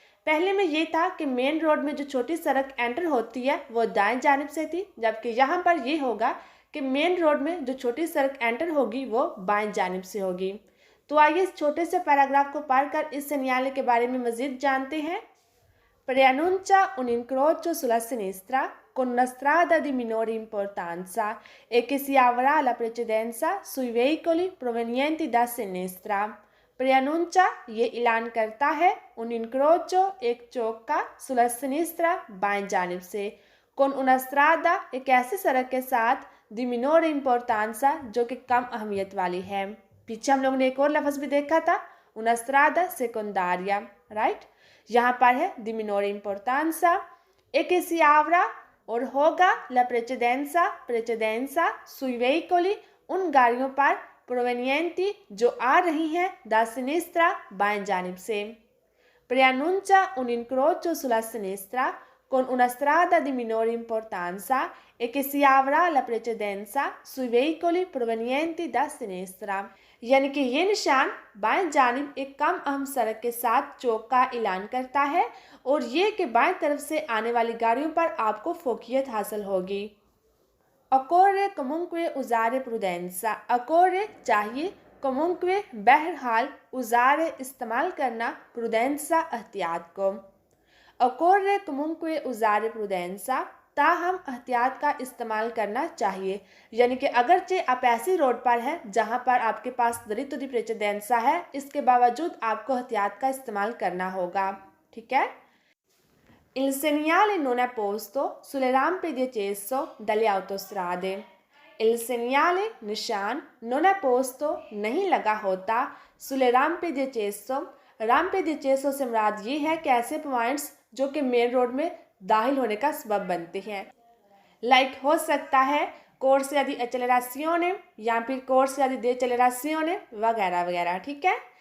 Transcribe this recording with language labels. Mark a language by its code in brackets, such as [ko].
[hi] पहले में ये था कि मेन रोड में जो छोटी सड़क एंटर होती है वो दाएं जानिब से थी, जबकि यहाँ पर ये होगा कि मेन रोड में जो छोटी सड़क एंटर होगी वो बाएं जानिब से होगी। तो आइए इस छोटे से पैराग्राफ को पढ़कर इस सेgnale के बारे में मज़ीद जानते हैं। [it] Preannuncia un incrocio sulla sinistra con una strada di minore importanza e che si avrà la precedenza sui veicoli provenienti da sinistra. [hi] Preannuncia ये ऐलान करता है, [it] un incrocio [hi] एक चौक का, [it] sulla sinistra [hi] बाएं जानिब से, [it] con una strada [hi] एक ऐसी सड़क के साथ, [it] di minore importanza [hi] जो कि कम अहमियत वाली है। पीछे हम लोगों ने एक और लफ्ज़ भी देखा था, [it] una strada secondaria, [hi] राइट। यहाँ पर है [it] di minore importanza e che si avrà [hi] और होगा [it] la precedenza sui veicoli [hi] उन गाड़ियों पर [it] provenienti [hi] जो आ रही हैं [it] da sinistra [hi] बाएं जानिब से। [it] Preannuncia un incrocio sulla sinistra con una strada di minore importanza e che si avrà la precedenza sui veicoli provenienti da sinistra। [hi] यानी कि ये निशान बाएं जानिब एक कम अहम सड़क के साथ चौक का ऐलान करता है और ये कि बाएं तरफ से आने वाली गाड़ियों पर आपको फोकियत हासिल होगी। [it] occorre comunque usare prudenza, [hi] occorre चाहिए, comunque बहरहाल, usare इस्तेमाल करना, prudenza एहतियात को। [it] occorre comunque usare prudenza [hi] ताहम एहतियात का इस्तेमाल करना चाहिए, यानी कि अगरचे आप ऐसी रोड पर हैं जहां पर आपके पास [it] dritto di precedenza [hi] है, इसके बावजूद आपको एहतियात का इस्तेमाल करना होगा। ठीक है। [it] Il segnale non è posto sulle rampe di accesso dalle autostrade. Il segnale [hi] निशान [it] non è posto [hi] नहीं लगा होता [it] sulle rampe di accesso, rampe di accesso [hi] से मुराद ये है कि ऐसे पॉइंट्स जो कि मेन रोड में दाखिल होने का सबब बनते हैं। लाइक हो सकता है [it] corsia di accelerazione [hi] या फिर [it] corsia di decelerazione [hi] वगैरह वगैरह। ठीक है।